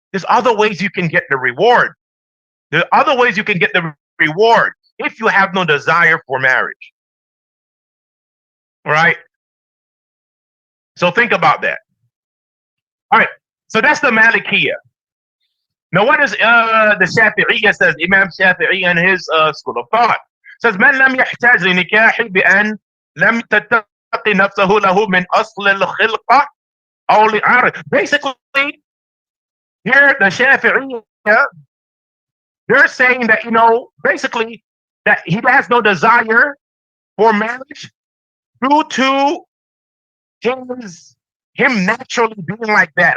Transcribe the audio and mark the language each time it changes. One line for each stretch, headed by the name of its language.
English: There's other ways you can get the reward. There are other ways you can get the reward if you have no desire for marriage. All right? So think about that. All right. So that's the Malikiyah. Now, what is the Shafi'iyya says, Imam Shafi'i and his school of thought? Says,
Arabic: من لم يحتاج لنكاح بأن لم تتقي نفسه له من أصل الخلقة أو لعارض.
English: Basically, here the Shafi'iyya, they're saying that, basically, that he has no desire for marriage due to him naturally being like that.